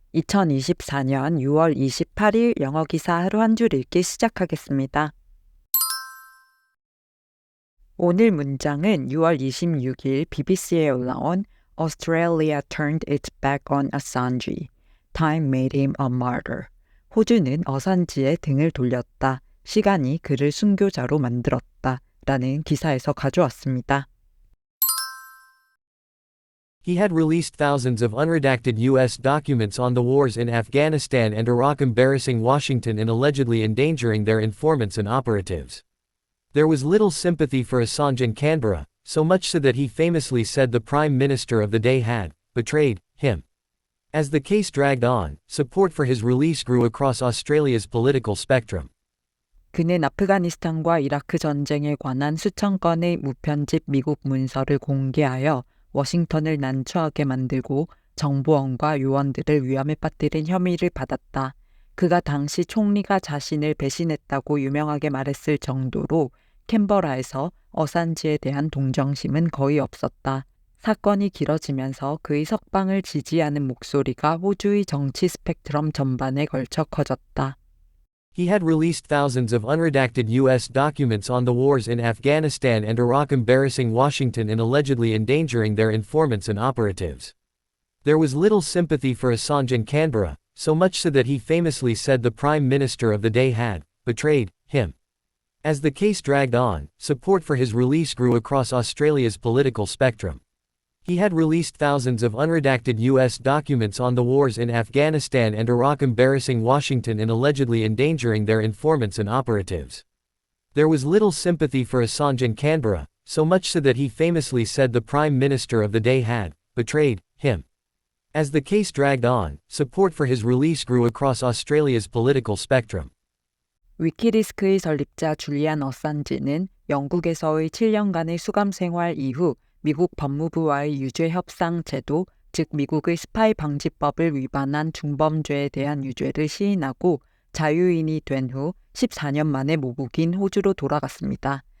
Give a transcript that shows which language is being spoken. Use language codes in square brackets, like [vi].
[ko] 2024년 6월 28일 영어 기사 하루 한 줄 읽기 시작하겠습니다. 오늘 문장은 6월 26일 BBC에 올라온 [en] Australia turned its back on Assange. Time made him a martyr. [ko] 호주는 어산지에 등을 돌렸다. 시간이 그를 순교자로 만들었다. 라는 기사에서 가져왔습니다. [en] He had released thousands of unredacted U.S. documents on the wars in Afghanistan and Iraq, embarrassing Washington and allegedly endangering their informants and operatives. There was little sympathy for Assange in Canberra, so much so that he famously said the Prime Minister of the day had betrayed him. As the case dragged on, support for his release grew across Australia's political spectrum. [ko] 그는 아프가니스탄과 이라크 전쟁에 관한 수천 건의 무편집 미국 문서를 공개하여 워싱턴을 난처하게 만들고 정보원과 요원들을 위험에 빠뜨린 혐의를 받았다. 그가 당시 총리가 자신을 배신했다고 유명하게 말했을 정도로 캔버라에서 어산지에 대한 동정심은 거의 없었다. 사건이 길어지면서 그의 석방을 지지하는 목소리가 호주의 정치 스펙트럼 전반에 걸쳐 커졌다. [en] He had released thousands of unredacted U.S. documents on the wars in Afghanistan and Iraq, embarrassing Washington and allegedly endangering their informants and operatives. There was little sympathy for Assange in Canberra, so much so that he famously said the Prime Minister of the day had betrayed him. As the case dragged on, support for his release grew across Australia's political spectrum. He had released thousands of unredacted U.S. documents on the wars in Afghanistan and Iraq, embarrassing Washington and allegedly endangering their informants and operatives. There was little sympathy for Assange in Canberra, so much so that he famously said the Prime Minister of the day had betrayed him. As the case dragged on, support for his release grew across Australia's political spectrum. [ko] 위키리스크의 설립자 줄리안 어산지는 영국에서의 7년간의 수감 생활 이후 미국 법무부와의 유죄 협상 제도, 즉 미국의 스파이 방지법을 위반한 중범죄에 대한 유죄를 시인하고 자유인이 된 후 14년 만에 모국인 호주로 돌아갔습니다.